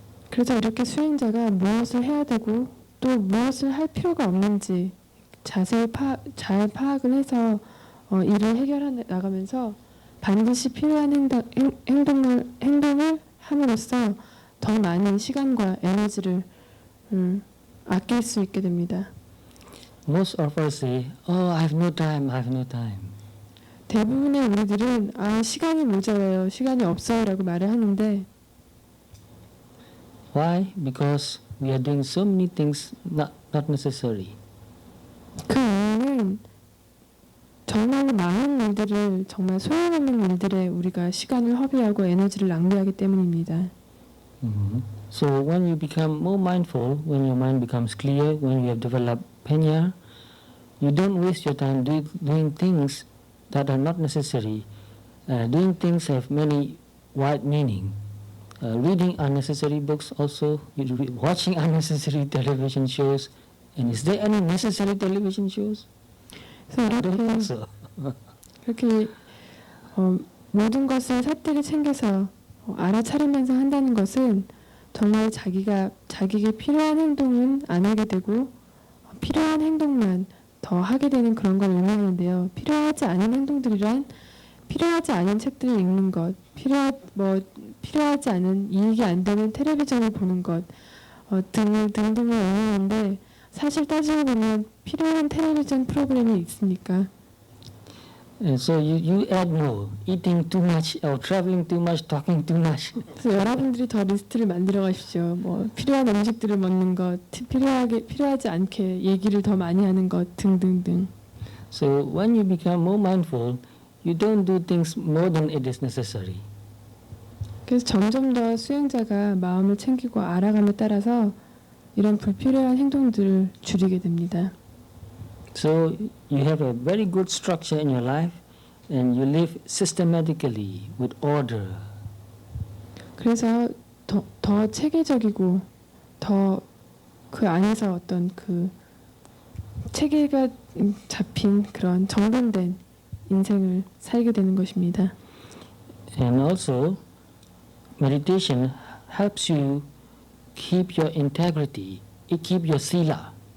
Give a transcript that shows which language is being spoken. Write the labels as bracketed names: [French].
[Korean] 그래서 이렇게 수행자가 무엇을 해야 되고 또 무엇을 할 필요가 없는지 자세히 잘 파악을 해서 일을 해결해 나가면서 반드시 필요한 행동을 함으로써 더 많은 시간과 에너지를 아낄 수 있게 됩니다. [English] Most of us say, "Oh, I have no time. I have no time." [Korean] 대부분의 우리들은 시간이 모자라요, 시간이 없어요라고 말을 하는데 [English] Why? Because we are doing so many things not necessary. [Korean] 그 이유는 정말 많은 일들을 정말 소용없는 일들에 우리가 시간을 허비하고 에너지를 낭비하기 때문입니다. [English] So when you become more mindful, when your mind becomes clear, when you have developed panya, you don't waste your time doing things that are not necessary. Doing things have many wide meaning. Reading unnecessary books also, watching unnecessary television shows. And is there any necessary television shows? I don't think so. [Korean] 이렇게 모든 것을 사태를 챙겨서 알아차리면서 한다는 것은 정말 자기에게 필요한 행동은 안 하게 되고 필요한 행동만 더 하게 되는 그런 걸 의미하는데요. 필요하지 않은 행동들이란 필요하지 않은 책들을 읽는 것, 필요하지 않은 이익이 안 되는 텔레비전을 보는 것 등등을 의미하는데 사실 따지고 보면 필요한 텔레비전 프로그램이 있습니까? [English] So you add more, eating too much, or traveling too much, talking too much. [Korean] 그래서 여러분들이 더 리스트를 만들어 가십시오. 필요한 음식들을 먹는 것, 필요하지 않게 얘기를 더 많이 하는 것 등등등. [English] So when you become more mindful, you don't do things more than it is necessary. [Korean] 그래서 점점 더 수행자가 마음을 챙기고 알아감에 따라서 이런 불필요한 행동들을 줄이게 됩니다. [English] So you have a very good structure in your life, and you live systematically with order. [Korean] 그래서 더 체계적이고 더 그 안에서 어떤 그 체계가 잡힌 그런 정돈된 인생을 살게 되는 것입니다. [English] And also, meditation helps you keep your integrity, keep your sila.